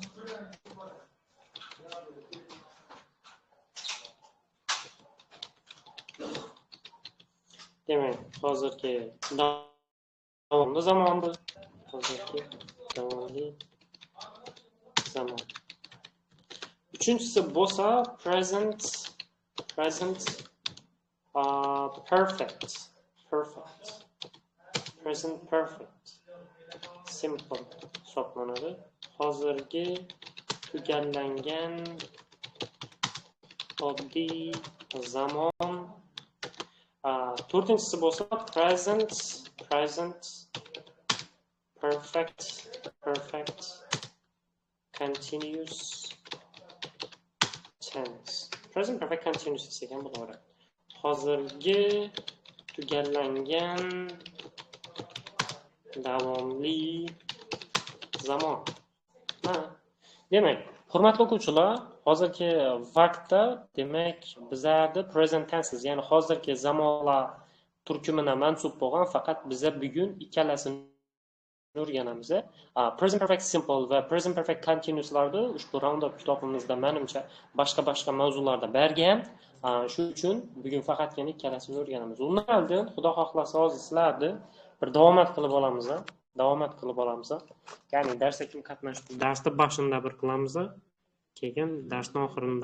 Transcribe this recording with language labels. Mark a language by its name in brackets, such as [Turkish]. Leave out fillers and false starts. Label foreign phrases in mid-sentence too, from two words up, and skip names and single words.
[Uzbek] Demak, hozirgi davomli zamon bu. Uchinchisi bo'lsa [English] present Perfect. Perfect. Present perfect. [Uzbek] Simple hisoblanadi. Hozirgi tugallangan oddiy zamon. To'rtinchisi bo'lsa [English] present perfect continuous tense. Present perfect continuous [Uzbek] degan bo'laveradi. Hozirgi tugallangan davomli zamon. Demak, hurmatli o'quvchilar, hozirgi vaqtda demak bizlarda [English] present tenses, [Uzbek] ya'ni hozirgi zamonlar turkumiga mansub bo'lgan, faqat biza bugun ikkalasini o'rganamiz. [English] Present perfect simple [Uzbek] va [English] present perfect continuouslarda [Uzbek] ushbu roundup kitobimizda menimcha boshqa mavzularda bergan. Shuning uchun bugun faqatgina ikkalasini o'rganamiz. Undan oldin Xudo xohlasa hozir sizlarni bir davomat qilib olamiz. Ya'ni darsga kim qatnashdi? Darsda boshida bir qilamiz, keyin darsning oxirida.